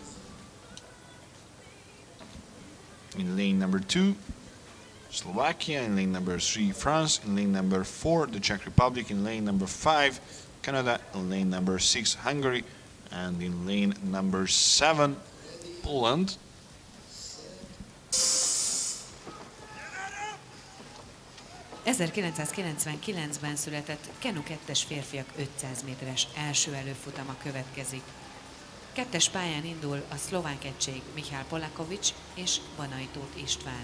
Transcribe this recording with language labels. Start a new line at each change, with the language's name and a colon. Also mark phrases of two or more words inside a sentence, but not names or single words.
English: In lane number 2, Slovakia. In lane number 3, France. In lane number 4, the Czech Republic. In lane number 5, Canada. In lane number 6, Hungary. And in lane number 7, Poland.
Hungarian: ...1999-ben született Kenu 2-es férfiak 500 méteres első előfutama következik. 2-es pályán indul a szlovák egység Michal Polakovics és Banai Tóth István.